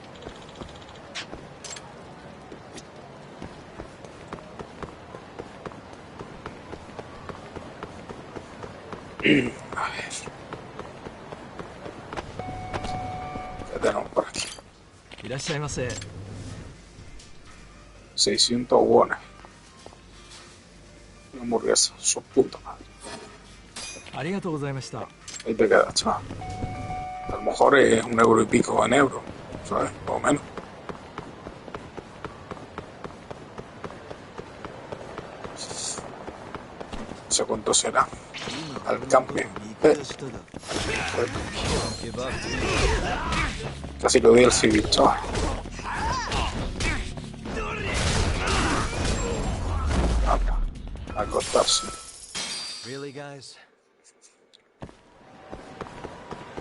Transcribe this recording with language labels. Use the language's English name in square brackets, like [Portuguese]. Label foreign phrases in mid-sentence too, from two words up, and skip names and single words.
[Spanish] A ver. ¿Qué tenemos por aquí? [Japanese] いらっしゃいませ。 [Spanish] 600 wones. Una hamburguesa. Su puta madre. [Japanese] ありがとうございました。 [Spanish] Ahí te quedas, chaval. A lo mejor es €1 y pico en euros, ¿sabes? Más o menos. No sé cuánto será. Al cambio. Casi lo di al civil, chaval. Anda, a acostarse. [English] Really, guys?